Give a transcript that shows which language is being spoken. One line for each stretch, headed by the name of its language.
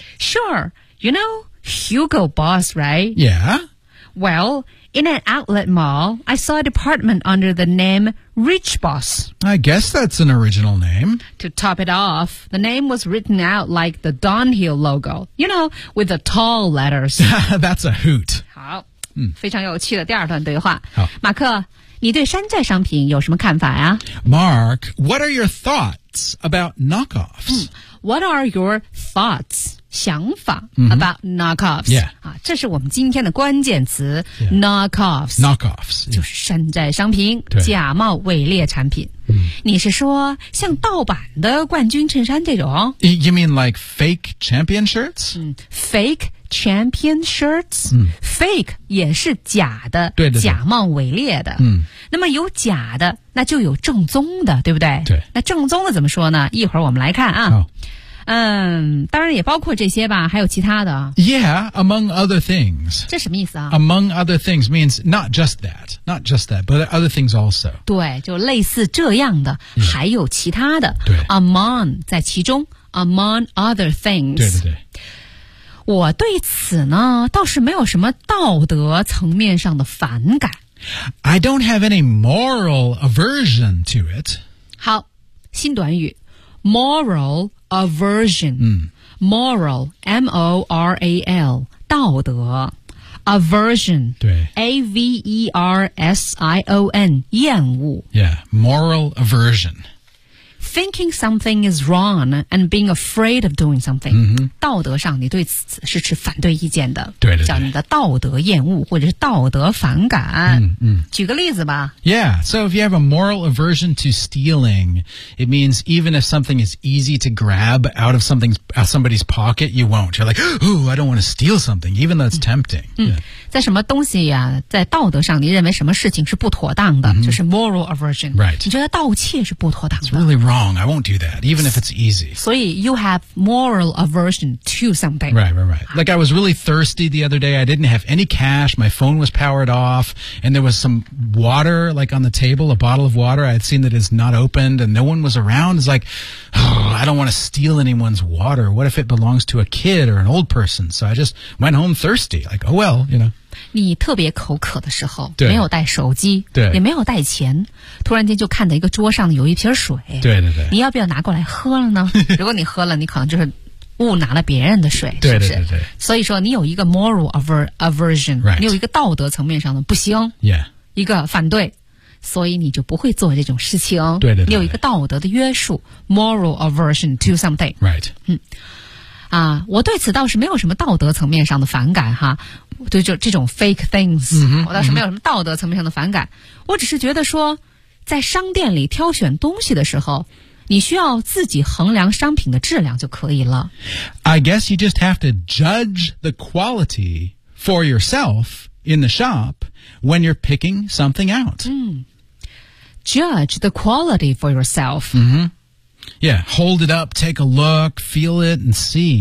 English: Sure. You know Hugo Boss, right? Yeah. Well, in an outlet mall, I saw a department under the name Rich Boss. I guess that's an original name. To top it off, the name was written out like the Dunhill logo. You know, with the tall letters. That's a hoot.
Chinese: 好。嗯、非常有趣的第二段对话好马克你对山寨商品有什么看法呀
English: Mark, what are your thoughts about knockoffs?、嗯、What are your thoughts?
Chinese: 想法、
English: mm-hmm. about knockoffs. Yeah.
Chinese: 啊，这是我们今天的关键词、yeah. knockoffs.
English: Knockoffs.
Chinese: 就是山寨商品、yeah. 假冒伪劣产品。你是说像盗版的冠军衬衫这种
English: You mean like fake champion shirts?、嗯、fake champion shirts?、嗯、fake
Chinese: 也是假的对对对假冒伪劣的、嗯、那么有假的那就有正宗的对不对对。那正宗的怎么说呢一会儿我们来看啊、哦、嗯，当然也包括这些吧还有其他的
English: Yeah, among other things
Chinese: 这什么意思啊
English: Among other things means not just thatNot just that, but other things also.
Chinese: 对，就类似这样的，还有其他的。对
English: ，among
Chinese: 在其中
English: ，among other things.
Chinese: 对对对。我对此呢，倒是没有什么道德层面上的反感。
English: I don't have any moral aversion to it.
Chinese: 好，新短语 ，moral aversion. 嗯
English: ，moral, M-O-R-A-L,
Chinese: 道德。
English: Aversion, A-V-E-R-S-I-O-N,
Chinese: 厌恶
English: Yeah, moral aversion. Thinking something is wrong and being afraid of doing something.、 Mm-hmm.
Chinese: 道德上你对此是持反对意见的。对对对。叫你的道德厌恶或者是道德反感。嗯嗯。举个例子吧。
English: Yeah, so if you have a moral aversion to stealing, it means even if something is easy to grab out of somebody's pocket, you won't. You're like, ooh, I don't want to steal something, even though it's tempting.
Chinese: 嗯、yeah. 在什么东西呀、啊、在道德上你认为什么事情是不妥当的、mm-hmm. 就是 moral aversion.
English: Right.
Chinese: 你觉得盗窃是不妥当的。
English: It's really wrong, I won't do that, even if it's easy.
Chinese: 所以
English: you have moral aversion to something. Right, right, right. Like I was really thirsty the other day, I didn't have any cash, my phone was powered off, and there was some water, like on the table, a bottle of water, I had seen that it's not opened, and no one was around. It's like, oh, I don't want to steal anyone's water. What if it belongs to a kid or an old person? So I just went home thirsty, like, oh well, you know.
Chinese: 你特别口渴的时候没有带手机对也没有带钱突然间就看到一个桌上有一瓶水对对对你要不要拿过来喝了呢如果你喝了你可能就是误拿了别人的水对对对对是不是所以说你有一个 moral aversion、
English: right.
Chinese: 你有一个道德层面上的不行、
English: yeah.
Chinese: 一个反对所以你就不会做这种事情对对对你有一个道德的约束
English: moral aversion to something、 right.
Chinese: 嗯啊，我对此倒是没有什么道德层面上的反感哈，对就这种
English: fake things、 mm-hmm,
Chinese: 我倒是没有什么道德层面上的反感、mm-hmm. 我只是觉得说在商店里挑选东西的时候你需要自己衡量商品的质量就可以了
English: I guess you just have to judge the quality for yourself in the shop when you're picking something out、 mm-hmm. Judge the quality for yourself、 mm-hmm. Yeah, hold it up, take a look, feel it, and see.